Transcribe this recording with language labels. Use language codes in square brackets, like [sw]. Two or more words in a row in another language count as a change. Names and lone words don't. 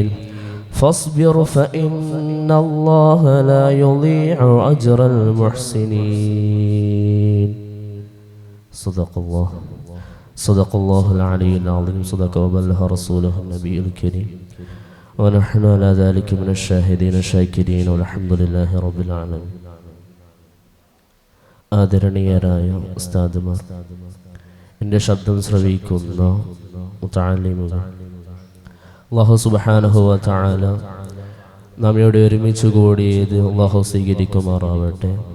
[ar] فاصبر فإن الله لا يضيع أجر المحسنين. صدق الله العلي العظيم. صدق وبلغ رسوله النبي الكريم ونحن على ذلك من الشاهدين الشاكرين والحمد لله رب العالمين. [ml] ആദരണീയരായ ഉസ്താദുമാർ, എൻ്റെ ശബ്ദം ശ്രവിക്കുന്ന മുതഅല്ലിമുകൾ, അല്ലാഹു [ar] سبحانه وتعالى [ml] നമ്മയോട് ഒരുമിച്ച് കൂടിയത് അല്ലാഹു സ്വീകരിക്കുമാറാവട്ടെ.